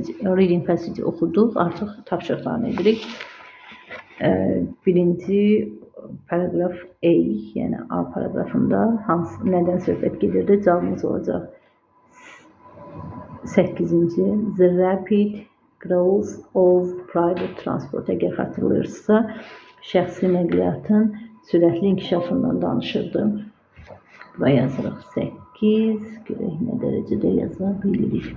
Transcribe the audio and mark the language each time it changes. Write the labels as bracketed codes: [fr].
[en] Reading passage [az] oxuduq, artıq tapşırıqlarını edirik. Birinci paragraf A, yəni A paragrafında nədən söhbət gedirdi? Cavabımız olacaq 8-ci. [en] The rapid growth of private transport. [az] Əgər xatırlayırsınızsa, şəxsi nəqliyyatın sürətli inkişafından danışırdı. Buraya yazırıq 8. Görək nə dərəcədə yaza bilirik.